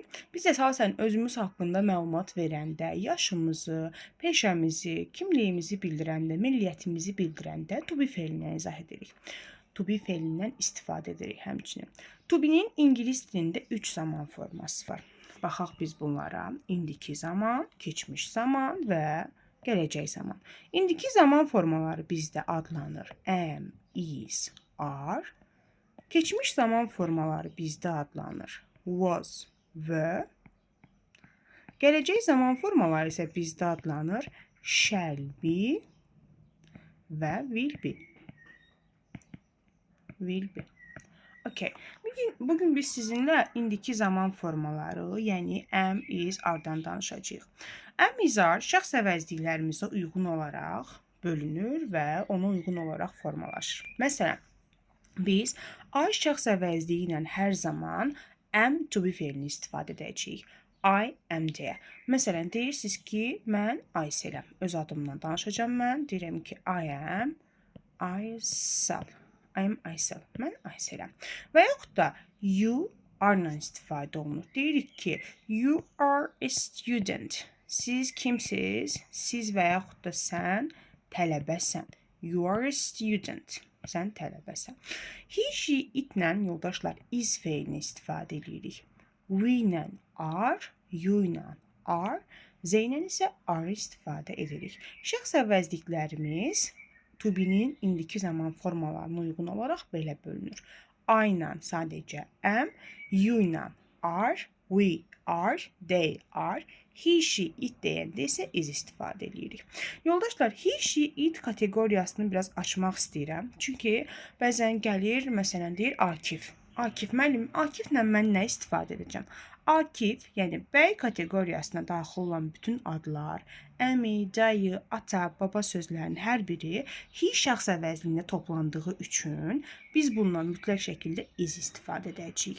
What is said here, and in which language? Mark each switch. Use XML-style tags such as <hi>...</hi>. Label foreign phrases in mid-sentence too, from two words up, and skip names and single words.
<az>Biz əsasən özümüz haqqında məlumat verəndə, yaşımızı, peşəmizi, kimliyimizi bildirəndə, milliyyətimizi bildirəndə</az> <en>to be</en> <az>fe'lindən izah edirik.</az> <en>To be</en> <az>fe'lindən istifadə edirik həmçinin.</az> <en>To be'nin</en> <az>ingilis dilində 3 zaman forması var. Baxaq biz bunlara. İndiki zaman, keçmiş zaman və gələcək zaman. İndiki zaman formaları bizdə adlanır</az> <en>am, is, are.</en> <az>Keçmiş zaman formaları bizdə adlanır</az> <en>was, were.</en> <az>Gələcək zaman formaları isə bizdə adlanır</az> <en>shall be</en> <az>və</az> <en>will be.</en> <az>Okay. Bugün biz sizinlə indiki zaman formaları, yəni</az> <en>am, is, are-dan</en> <az>danışacağıq.</az> <en>Am, is, are</en> <az>şəxs əvəzliklərimizə uyğun olaraq bölünür və ona uyğun olaraq formalaşır. Məsələn, biz I şəxs əvəzliyi ilə hər zaman</az> <en>am to be</en> <az>fe'lini istifadə edəcəyik.</az> <en>I am</en> <az>deyə. Məsələn, deyirsiniz ki, mən Ayseləm. Öz adımdan danışacağam mən. Deyirəm ki,</az> <en>I am Aysel.</en> <az>Mən Ayseləm. Və yaxud da</az> <en>you are-la</en> <az>istifadə olunur. Deyirik ki,</az> <en>you are a student.</en> <az>Siz kimsiz? Siz və yaxud da sən tələbəsən.</az> <en>You are a student.</en> <az>Sən tələbəsən.</az> <en>He, she, itlə</en> <az>yoldaşlar is fe'lini istifadə edirik. We ilə are, you ilə are, z ilə isə are istifadə edirik. Şəxs əvəzliklərimiz to be'nin indiki zaman formalarına uyğun olaraq belə bölünür. I ilə sadəcə am, you ilə are,</az> <en>we are, they are, he, she, it</en> <az>deyəndə isə is istifadə edirik. Yoldaşlar,</az> <en>he, she, it</en> <az>kateqoriyasını biraz açmaq istəyirəm. Çünki bəzən gəlir, məsələn, deyir Akif. Akif, müəllim, Akiflə mən nə istifadə edəcəm? Akif, yəni bəy kateqoriyasına daxil olan bütün adlar, əmi, dayı, ata, baba sözlərinin hər biri he şəxs əvəzliyində toplandığı üçün biz bundan mütləq şəkildə is istifadə edəcəyik.</az>